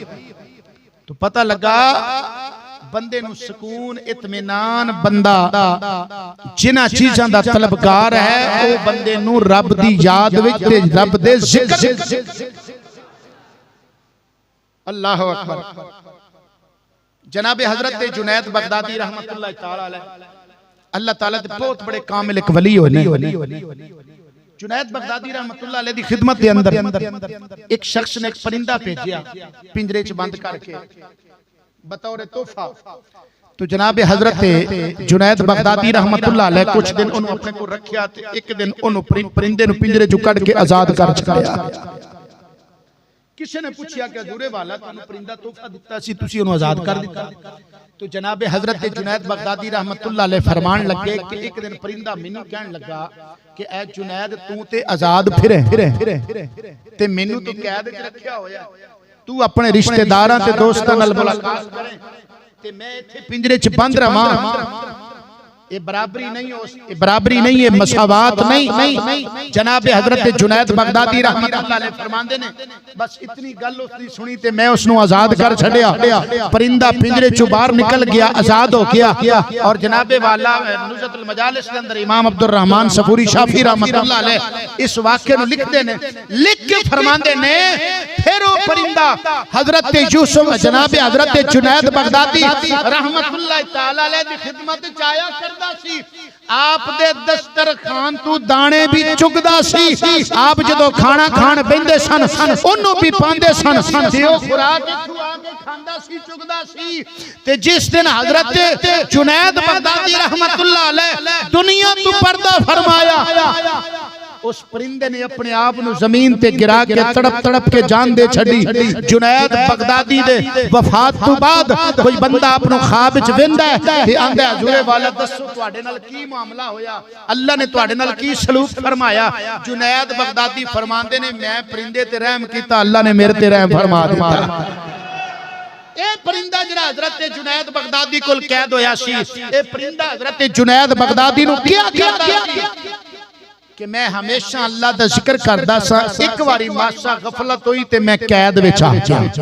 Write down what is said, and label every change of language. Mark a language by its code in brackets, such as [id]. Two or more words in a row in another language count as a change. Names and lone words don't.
[pa] ਤੋ ਪਤਾ ਲੱਗਾ ਬੰਦੇ ਨੂੰ ਸੁਕੂਨ ਇਤਮੀਨਾਨ ਬੰਦਾ ਜਿਨ੍ਹਾਂ ਚੀਜ਼ਾਂ ਦਾ ਤਲਬਗਾਰ ਹੈ ਓ ਬੰਦੇ ਨੂੰ ਰੱਬ ਦੀ ਯਾਦ ਵਿਚ ਤੇ ਰੱਬ ਦੇ ਜ਼ਿਕਰ। [ar] الله أكبر. [pa] ਜਨਾਬ ਹਜ਼ਰਤ ਜੁਨੈਦ ਬਗ਼ਦਾਦੀ [ar] رحمة الله تعالى عليه [pa] ਅੱਲਾਹ ਤਾਲਾ ਦੇ ਬਹੁਤ ਵੱਡੇ ਕਾਮਿਲ ਇਕ ਵਲੀ ਹੋਣੇ। जुनैद बगदादी [ar] رحمة الله عليه [pa] ਦੀ ਖ਼ਿਦਮਤ ਦੇ ਅੰਦਰ ਇਕ ਸ਼ਖ਼ਸ ਨੇ ਇਕ ਪਰਿੰਦਾ ਭੇਜਿਆ ਪਿੰਜਰੇ ਚ ਬੰਦ ਕਰਕੇ ਬਤੌਰ ਤੋਹਫ਼ਾ। ਤੋ ਜਨਾਬ ਹਜ਼ਰਤ ਜੁਨੈਦ ਬਗ਼ਦਾਦੀ [ar] رحمة الله عليه [pa] ਕੁਛ ਦਿਨ ਉਨ੍ਹੋਂ ਨੇ ਅਪਣੇ ਕੋ ਰੱਖਿਆ ਤੇ ਇਕ ਦਿਨ ਉਨ੍ਹੋਂ ਨੇ ਪਰਿੰਦੇ ਨੂੰ ਪਿੰਜਰੇ ਚੋਂ ਕੱਢ ਕੇ ਆਜ਼ਾਦ ਕਰ ਛੱਡਿਆ। ਕਿਸੀ ਨੇ ਪੁੱਛਿਆ ਕਿ ਹਜ਼ੂਰੇ ਵਾਲਾ ਤੁਹਾਨੂੰ ਪਰਿੰਦਾ ਤੋਹਫ਼ਾ ਦਿੱਤਾ ਸੀ ਤੁਸੀਂ ਉਨ੍ਹੋਂ ਨੇ ਆਜ਼ਾਦ ਕਰ ਦਿੱਤਾ। ਤੋ ਜਨਾਬ ਹਜ਼ਰਤ ਜੁਨੈਦ ਬਗ਼ਦਾਦੀ [ar] رحمة الله عليه [pa] ਫ਼ਰਮਾਣ ਲੱਗੇ ਕਿ ਇਕ ਦਿਨ ਪਰਿੰਦਾ ਮੈਨੂੰ ਕਹਿਣ ਲੱਗਾ ਕਿ ਐ ਜੁਨੈਦ ਤੂੰ ਤੇ ਆਜ਼ਾਦ ਫਿਰੇ ਤੇ ਮੈਨੂੰ ਤੋ ਕੈਦ ਚ ਰੱਖਿਆ ਹੋਇਆ, ਤੂੰ ਅਪਣੇ ਰਿਸ਼ਤੇਦਾਰਾਂ ਤੇ ਦੋਸਤਾਂ ਨਾਲ ਮੁਲਾਕਾਤ ਕਰੇ ਤੇ ਮੈਂ ਇੱਥੇ ਪਿੰਜਰੇ ਚ ਬੰਦ ਰਹਾਂ। [ur] یہ برابری نہیں ہو، یہ برابری نہیں ہے، مساوات نہیں. [pa] ਜਨਾਬ ਹਜ਼ਰਤ ਜੁਨੈਦ ਬਗ਼ਦਾਦੀ [ar] رحمة الله عليه [pa] ਫਰਮਾਂਦੇ ਨੇ ਬਸ ਇਤਨੀ ਗੱਲ ਉਸਨੇ ਸੁਣੀ ਤੇ ਮੈਂ ਉਸਨੂੰ ਆਜ਼ਾਦ ਕਰ ਛੱਡਿਆ। ਪਰਿੰਦਾ ਪਿੰਜਰੇ ਚੋਂ ਬਾਹਰ ਨਿਕਲ ਗਿਆ, ਆਜ਼ਾਦ ਹੋ ਗਿਆ। ਔਰ ਜਨਾਬ ਵਾਲਾ ਨੁਜ਼ਹਤੁਲ ਮਜਾਲਿਸ ਦੇ ਅੰਦਰ ਇਮਾਮ ਅਬਦੁਲ ਰਹਿਮਾਨ ਸਫ਼ੂਰੀ ਸ਼ਾਫ਼ੀ [ar] رحمة الله عليه [pa] ਇਸ ਵਾਕਿਏ ਨੂੰ ਲਿਖਦੇ ਨੇ, ਲਿਖ ਕੇ ਫਰਮਾਂਦੇ ਨੇ ਫਿਰ ਉਹ ਪਰਿੰਦਾ ਹਜ਼ਰਤ ਯੂਸੁਫ਼ ਜਨਾਬ ਹਜ਼ਰਤ ਜੁਨੈਦ ਬਗ਼ਦਾਦੀ [ar] رحمة الله تعالى عليه [pa] ਦੀ ਖ਼ਿਦਮਤ ਚ ਆਇਆ ਕਰ ਕਰਦਾ ਸੀ ਆਪ ਦੇ ਦਸਤਰਖ਼ਾਨ ਤੋਂ ਦਾਣੇ ਭੀ ਚੁਗਦਾ ਸੀ ਆਪ ਜਦੋਂ ਖਾਣਾ ਖਾਣ ਬੈਠੇ ਸਨ ਓਨੂੰ ਭੀ ਪਾਂਦੇ ਸਨ ਤੇ ਓ ਖ਼ੁਰਾਕ ਆ ਕੇ ਖਾਂਦਾ ਸੀ ਚੁਗਦਾ ਸੀ ਤੇ ਜਿਸ ਦਿਨ ਹਜ਼ਰਤ ਜੁਨੈਦ ਬਗ਼ਦਾਦੀ [ar] رحمة الله عليه [pa] ਦੁਨੀਆ ਤੋਂ ਪਰਦਾ ਫ਼ਰਮਾਇਆ ਉਸ ਪਰਿੰਦੇ ਨੇ ਅਪਣੇ ਆਪ ਨੂੰ ਜ਼ਮੀਨ ਤੇ ਗਿਰਾ ਕੇ ਤੜਪ ਤੜਪ ਕੇ ਜਾਨ ਦੇ ਛੱਡੀ ਜੁਨੈਦ ਬਗ਼ਦਾਦੀ ਦੇ ਵਫ਼ਾਤ ਤੋਂ ਬਾਦ ਕੋਈ ਬੰਦਾ ਅਪਣੇ ਖ਼ਵਾਬ ਵਿਚ ਵੇਂਦਾ ਹੈ ਤੇ ਆਂਹਦਾ ਹਜ਼ੂਰੇ ਵਾਲਾ ਦੱਸੋ ਤੁਹਾਡੇ ਨਾਲ ਕੀ ਮਾਮਲਾ ਹੋਇਆ ਅੱਲਾਹ ਨੇ ਤੁਹਾਡੇ ਨਾਲ ਕੀ ਸਲੂਕ ਫ਼ਰਮਾਇਆ ਜੁਨੈਦ ਬਗ਼ਦਾਦੀ ਫਰਮਾਂਦੇ ਨੇ ਮੈਂ ਪਰਿੰਦੇ ਤੇ ਰਹਿਮ ਕੀਤਾ ਅੱਲਾਹ ਨੇ ਮੇਰੇ ਤੇ ਰਹਿਮ ਫ਼ਰਮਾ ਦਿੱਤਾ ਏ ਪਰਿੰਦਾ ਜ਼ਰਾ ਹਜ਼ਰਤ ਜੁਨੈਦ ਬਗ਼ਦਾਦੀ ਕੋਲ ਕੈਦ ਹੋਇਆ ਸੀ ਏ ਪਰਿੰਦਾ ਹਜ਼ਰਤ ਜੁਨੈਦ ਬਗ਼ਦਾਦੀ ਨੂੰ ਕਿਆ ਕਹਿੰਦਾ ਕਿ ਮੈਂ ਹਮੇਸ਼ਾ ਅੱਲਾਹ ਦਾ ਜ਼ਿਕਰ ਕਰਦਾ ਸਾਂ ਇਕ ਵਾਰੀ ਮਾਸਾ ਗ਼ਫ਼ਲਤ ਹੋਈ ਤੇ ਮੈਂ ਕੈਦ ਵਿਚ ਆ ਗਿਆ